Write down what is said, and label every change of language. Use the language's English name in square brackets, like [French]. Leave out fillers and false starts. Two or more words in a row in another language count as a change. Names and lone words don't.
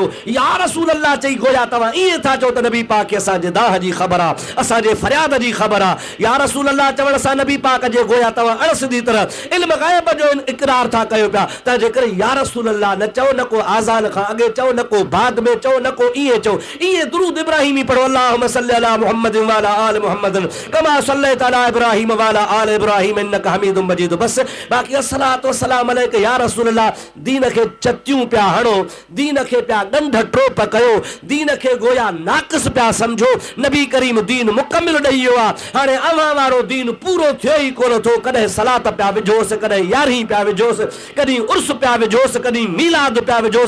[Arabic] يا رسول الله [Sindhi] चई गोया तव्हां ईअं था चओ त नबी पाक खे असांजे दाह जी ख़बर आहे, असांजे फरियाद जी ख़बर आहे। [Arabic] يا رسول الله [Sindhi] चवण सां नबी पाक जे गोया तव्हां अणसिधी तरह इल्म ग़ैब जो इक़रार था कयो पिया। तंहिंजे करे [Arabic] يا رسول الله [Sindhi] न चओ, न को आज़ान खां अॻे चओ, न को बाद में चओ, न को ईअं चओ। ईअं दुरूद इब्राहिमी पढ़ो, [Arabic] اللهم صل على محمد وعلى آل محمد كما صليت على إبراهيم وعلى آل إبراهيم إنك حميد مجيد. [Sindhi] बस बाक़ी [Arabic] الصلاة والسلام عليك يا رسول الله. [Sindhi] दीन खे चतियूं पिया हणो, दीन खे पिया गंढ ट्रोप कयो, दीन खे गोया नाक़िस पिया समझो। नबी करीम दीन मुकमिल ॾेई वियो आहे। हाणे अव्हां वारो दीन पूरो थियो ई कोन थो। कॾहिं सलात पिया विझोसि, कॾहिं यारहीं पिया विझोसि, कॾहिं उर्स पिया विझोसि, कॾहिं मीलाद पिया विझोसि।